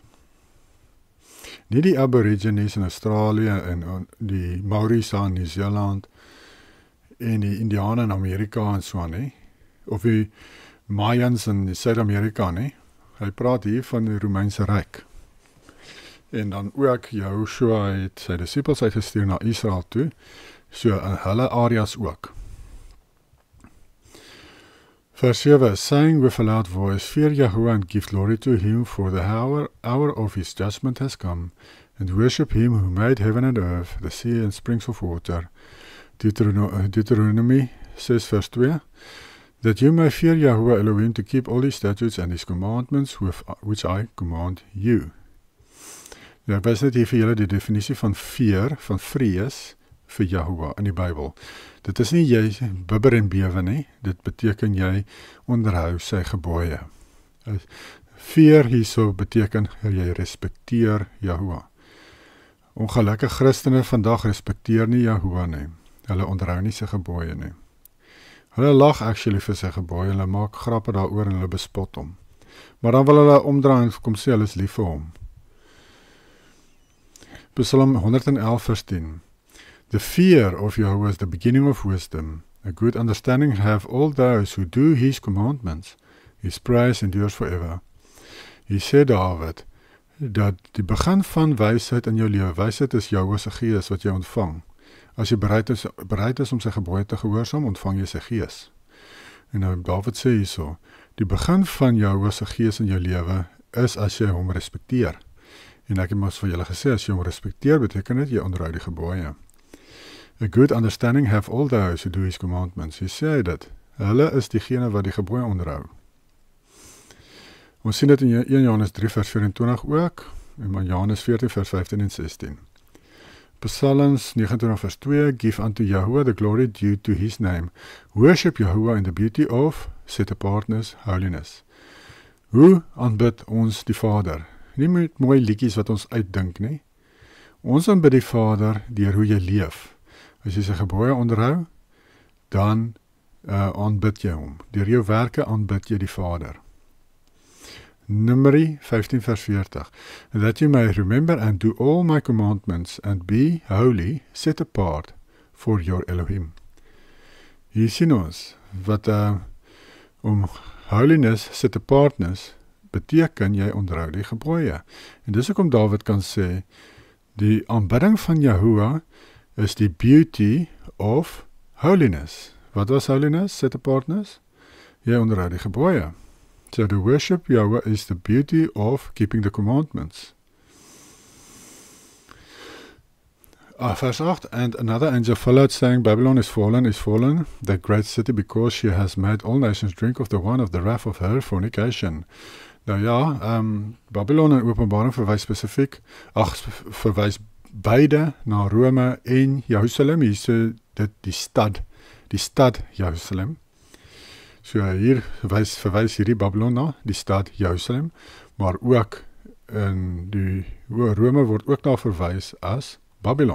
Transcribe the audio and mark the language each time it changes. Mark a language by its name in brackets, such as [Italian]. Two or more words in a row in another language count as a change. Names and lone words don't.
[Afrikaans] Nie die Aborigines in Australië, en die Maoris in Nieu-Seeland, en die Indiane in Amerika en so nie, of die Mayans in Suid-Amerika nie. Hy praat hier van die Romeinse ryk. En dan ook Joshua het sy disippels uitgestuur na Israel toe, so in hulle areas ook. Vers 7, [English] saying with a loud voice, fear Yahuwah and give glory to him, for the hour of his judgment has come, and worship him who made heaven and earth, the sea and springs of water. Deuteronomy 6 vers 2, that you may fear Yahuwah Elohim to keep all his statutes and his commandments which I command you. [Afrikaans] Nou, ek wys net hier vir julle die definisie van fear, van vrees, vir Yahuwah in die Bybel. Dit is nie jy bibber en bewe nie, dit beteken jy onderhou sy gebooie. Fear hierso beteken jy respekteer Yahuwah. Ongelukkige Christene vandag respekteer nie Yahuwah nie. Hulle onderhou nie sy gebooie nie. Hulle lag actually vir sy gebooie, hulle maak grappe daaroor en hulle bespot hom. Maar dan wil hulle omdraai en kom sê hulle is lief vir hom. Psalm 111 vers 10. [English] The fear of Yahweh is the beginning of wisdom. A good understanding have all those who do his commandments. His praise endures forever. [Afrikaans] Hier sê David, dat die begin van wysheid in jou lewe, wysheid is Yahweh se gees wat jy ontvang. As jy bereid is om sy gebooie te gehoorsaam, ontvang jy sy gees. En nou David sê hierso, die begin van Yahweh se gees in jou lewe is as jy hom respekteer. En ek het mos vir julle gesê, as jy hom respekteer, beteken dit jy onderhou die gebooie. [English] A good understanding have all those who do his commandments. [Afrikaans] Hy sê dit, hulle is diegene wat die gebooie onderhou. Ons sien dit in 1 Johannes 3 vers 24 ook, en Johannes 14 vers 15 en 16. Psalms 29 vers 2, [English] give unto Yahuwah the glory due to his name. Worship Yahuwah in the beauty of set-apartness, holiness. [Afrikaans] Hoe aanbid ons die Vader? Nie met mooi liedjies wat ons uitdink nie. Ons aanbid die Vader deur hoe jy leef. As jy sy gebooie onderhou, dan aanbid jy hom. Deur jou werke aanbid jy die Vader. Numeri 15 vers 40. [English] That you may remember and do all my commandments and be holy, set apart for your Elohim. [Afrikaans] Hier sien ons, wat om [English] holiness, set apartness, [Afrikaans] beteken jy onderhou die gebooie. En dis hoekom David kan sê, die aanbidding van Yahuwah is die [English] beauty of holiness. [Afrikaans] Wat was [English] holiness, set apartness? [Afrikaans] Jy onderhou die gebooie. [English] So the worship Yahweh is the beauty of keeping the commandments. Verse 8, and another angel followed, saying, Babylon is fallen, that great city, because she has made all nations drink of the wine of the wrath of her fornication. [Afrikaans] Nou ja, Babylon in Openbaring verwys spesifiek, verwys beide na Rome en Jerusalem. Hier sê dit die stad Jerusalem. So hier verwys hierdie Babylon na die stad Jerusalem, maar ook in die Rome word ook daar verwys as Babylon.